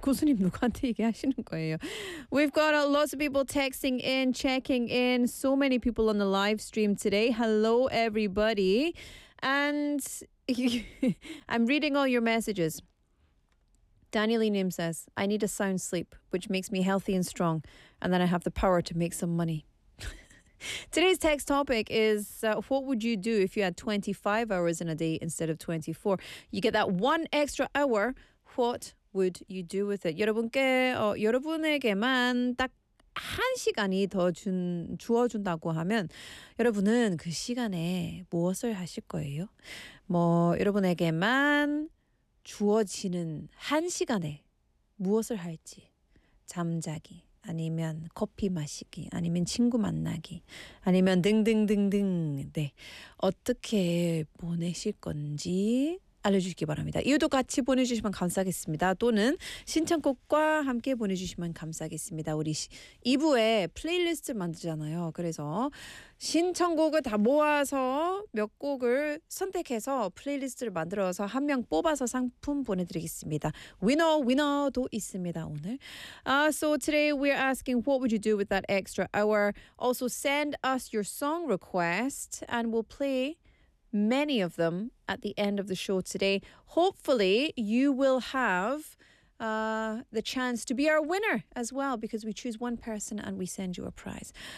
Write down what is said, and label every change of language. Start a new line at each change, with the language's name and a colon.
Korean: 고수님 누구한테 얘기하시는 거예요?
English: We've got lots of people texting in, checking in. So many people on the live stream today. Hello, everybody. And I'm reading all your messages. Danielinim says, I need a sound sleep, which makes me healthy and strong. And then I have the power to make some money. Today's text topic is what would you do if you had 25 hours in a day instead of 24? You get that one extra hour, what would you do with it?
Korean: 여러분께 여러분에게만 딱 한 시간이 더 주어준다고 하면 여러분은 그 시간에 무엇을 하실 거예요? 뭐 여러분에게만 주어지는 한 시간에 무엇을 할지 잠자기 아니면 커피 마시기, 아니면 친구 만나기, 아니면 등등등등 네, 어떻게 보내실 건지 알려주시기 바랍니다. 이유도 같이 보내주시면 감사하겠습니다. 또는 신청곡과 함께 보내주시면 감사하겠습니다. 우리 2부에 플레이리스트 만들잖아요. 그래서 신청곡을 다 모아서 몇 곡을 선택해서 플레이리스트를 만들어서 한 명 뽑아서 상품 보내드리겠습니다. 위너 위너도 있습니다 오늘.
English: So today we're asking what would you do with that extra hour? Also send us your song request and we'll play many of them at the end of the show today. Hopefully you will have the chance to be our winner as well because we choose one person and we send you a prize.